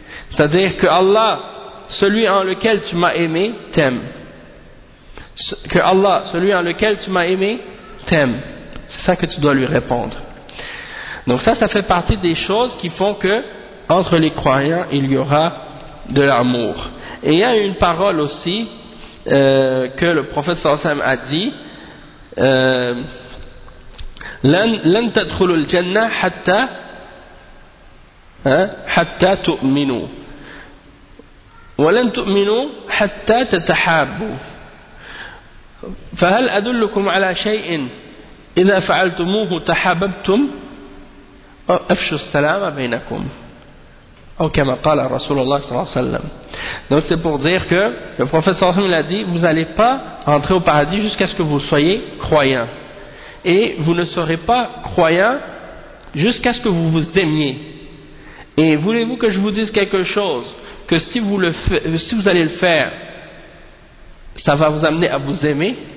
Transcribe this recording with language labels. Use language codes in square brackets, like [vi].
[fr] C'est-à-dire que Allah, celui en lequel tu m'as aimé, t'aime. que Allah, celui en lequel tu m'as aimé, t'aime. C'est ça que tu dois lui répondre. Donc ça, ça fait partie des choses qui font que, entre les croyants, il y aura de l'amour. Et il y a une parole aussi, que le prophète sallallahu alayhi wa sallam a dit, [ar] لن تدخل الجنة حتى حتى تؤمنوا ولن تؤمنوا حتى تتحابوا فهل أدلكم على شيء إذا فعلتموه تحاببتم أفشوا السلام بينكم أو كما قال رسول الله صلى الله عليه وسلم. [fr] Donc c'est pour dire que le prophète [ar] صلى الله عليه وسلم [fr] l'a dit, vous n'allez pas entrer au paradis jusqu'à ce que vous soyez croyant. Et vous ne serez pas croyant jusqu'à ce que vous vous aimiez. Et voulez-vous que je vous dise quelque chose? Que si vous, si vous allez le faire, ça va vous amener à vous aimer?